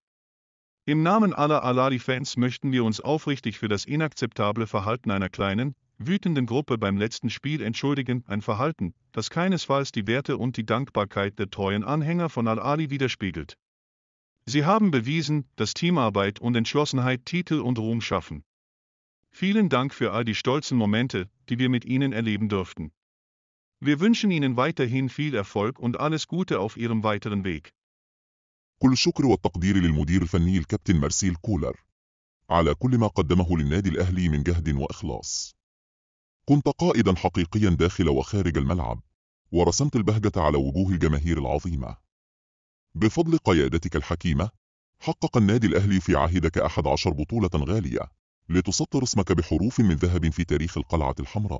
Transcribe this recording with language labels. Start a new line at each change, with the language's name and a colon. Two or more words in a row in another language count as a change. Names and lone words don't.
German: Im Namen aller Al-Ahly-Fans möchten wir uns aufrichtig für das inakzeptable Verhalten einer kleinen, wütenden Gruppe beim letzten Spiel entschuldigen, ein Verhalten, das keinesfalls die Werte und die Dankbarkeit der treuen Anhänger von Al-Ahly widerspiegelt. Sie haben bewiesen, dass Teamarbeit und Entschlossenheit Titel und Ruhm schaffen. Vielen Dank für all die stolzen Momente, die wir mit Ihnen erleben durften. Wir wünschen Ihnen weiterhin viel Erfolg und alles Gute auf Ihrem weiteren Weg.
Arabic: كل الشكر والتقدير للمدير الفني الكابتن مارسيل كولر على كل ما قدمه للنادي الأهلي من جهد وإخلاص. كنت قائدا حقيقيا داخل وخارج الملعب، ورسمت البهجة على وجوه الجماهير العظيمة. بفضل قيادتك الحكيمة، حقق النادي الأهلي في عهدك 11 بطولة غالية، لتسطر اسمك بحروف من ذهب في تاريخ القلعة الحمراء.